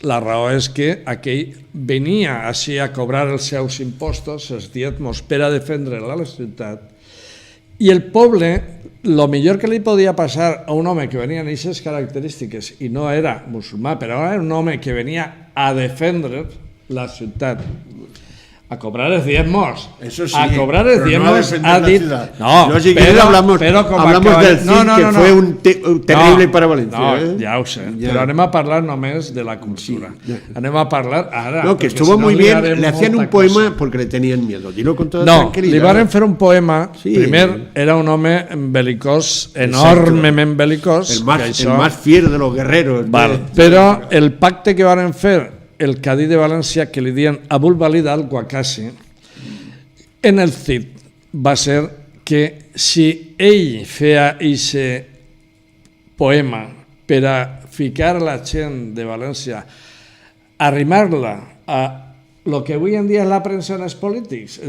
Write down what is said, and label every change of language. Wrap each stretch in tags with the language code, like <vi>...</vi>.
<ca>La raó és que aquell venia així a cobrar els seus impostos, els diezmos, per a defendre la ciutat, i el poble, el millor que li podia passar a un home que venia amb aquestes característiques i no era musulmà, però era un home que venia a defendre la ciutat, a cobrar els diezmos.</ca> <es>Eso sí,</es> <ca>a cobrar els</ca> <es>pero</es> <ca>diezmos</ca> <es>no</es> <ca>ha dit...</ca> <es>No, si quieres hablamos del CID, que fue un terrible para Valencia.</es> <ca>No, ja ho sé, però anem a parlar només de la cultura. Anem a parlar ara.</ca> <es>No, que estuvo muy bien, le hacían un poema porque le tenían miedo. Dilo con toda tranquilidad.</es> <ca>No, li van fer un poema. Primer, era un home belicós, enormement belicós.</ca> <es>El más fiero de los guerreros.</es> <ca>Però el pacte que van fer el cadí de València, que li diuen Abul Walid al-Waqasi, en el CID va ser que si ell feia aquest poema per a ficar la gent de València, arrimar-la a el que avui en dia és la premsa en els polítics.</ca>